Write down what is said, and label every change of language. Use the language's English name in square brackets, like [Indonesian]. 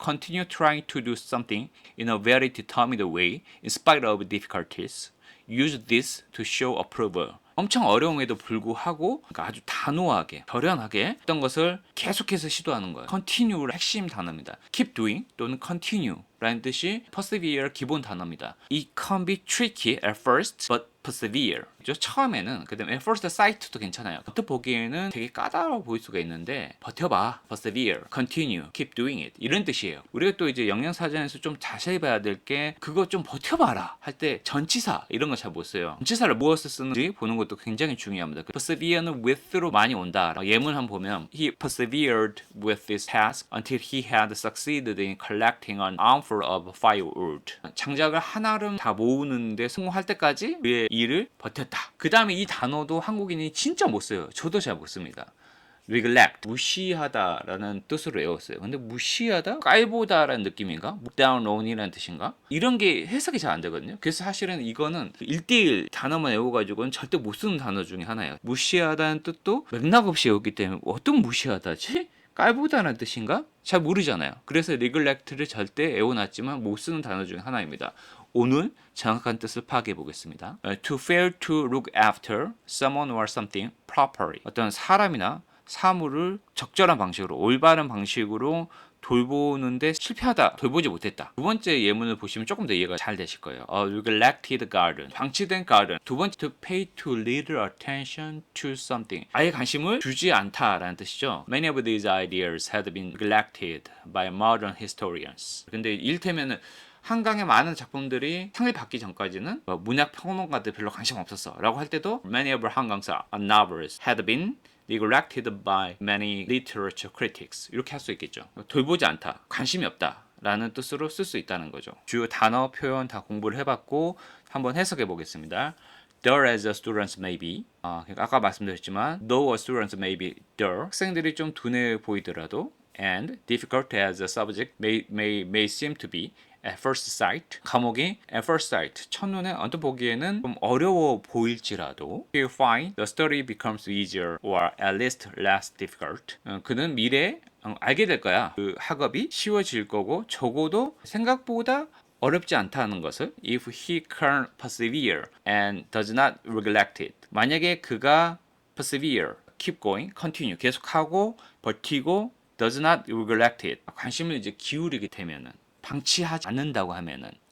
[English] Continue trying to do something in a very determined way in spite of difficulties. Use this to show approval. [Korean] 엄청 어려움에도 불구하고 아주 단호하게, 결연하게 어떤 것을 계속해서 시도하는 거예요. continue의 핵심 단어입니다. keep doing 또는 continue 라는 뜻이 persevere 기본 단어입니다. [English] It can be tricky at first, but persevere. [Korean] 처음에는 그다음에 at first sight도 괜찮아요. 겉으로 보기에는 되게 까다로워 보일 수가 있는데 버텨봐, persevere, continue, [English] keep doing it [Korean] 이런 뜻이에요. 우리가 또 이제 영양사전에서 좀 자세히 봐야 될 게 그거 좀 버텨봐라 할 때 전치사 이런 거 잘 못 써요. 전치사를 무엇을 쓰는지 보는 것도 굉장히 중요합니다. persevere는 with로 많이 온다. 예문 한번 보면 [English] he persevered with this task until he had succeeded in collecting an armful of firewood. [Korean] 장작을 하나름 다 모으는데 성공할 때까지 그의 일을 버텼다. 그 다음에 이 단어도 한국인이 진짜 못 써요. 저도 잘 못 씁니다. neglect, 무시하다라는 뜻으로 외웠어요. 근데 무시하다? 깔보다라는 느낌인가? [English] look down on [Korean] 이라는 뜻인가? 이런 게 해석이 잘 안 되거든요. 그래서 사실은 이거는 1대1 단어만 외워가지고는 절대 못 쓰는 단어 중에 하나예요. 무시하다는 뜻도 맥락 없이 외웠기 때문에 어떤 무시하다지? 깔보다라는 뜻인가? 잘 모르잖아요. 그래서 neglect를 절대 외워놨지만 못 쓰는 단어 중에 하나입니다. 오늘 정확한 뜻을 파악해 보겠습니다. [English] To fail to look after someone or something properly. [Korean] 어떤 사람이나 사물을 적절한 방식으로 올바른 방식으로 돌보는데 실패하다, 돌보지 못했다. 두 번째 예문을 보시면 조금 더 이해가 잘 되실 거예요. [English] neglected garden, 방치된 garden. [Korean] 두 번째, [English] to pay too little attention to something, [Korean] 아예 관심을 주지 않다라는 뜻이죠. [English] Many of these ideas had been neglected by modern historians. [Korean] 근데 이를테면은 한강의 많은 작품들이 상을 받기 전까지는 문학 평론가들 별로 관심 없었어 라고 할 때도 [English] Many of Hangang novels had been neglected by many literature critics, [Korean] 이렇게 할 수 있겠죠. 돌보지 않다, 관심이 없다 라는 뜻으로 쓸 수 있다는 거죠. 주요 단어, 표현 다 공부를 해봤고 한번 해석해 보겠습니다. [English] Dull as the students may be, [Korean] 아까 말씀드렸지만 [English] though a students may be dull, [Korean] 학생들이 좀 둔해 보이더라도, [English] and difficult as the subject may seem to be at first sight, 과목이 at first sight, [Korean] 첫눈에 언뜻 보기에는 좀 어려워 보일지라도 [English] he'll find the study becomes easier or at least less difficult. [Korean] 그는 미래에 알게 될 거야. 그 학업이 쉬워질 거고 적어도 생각보다 어렵지 않다는 것을 [English] if he can persevere and does not neglect it. [Korean] 만약에 그가 persevere, keep going, continue, 계속하고 버티고 [English] does not neglect it, [Korean] 관심을 이제 기울이게 되면은, 방치하지 않는다고 하면은.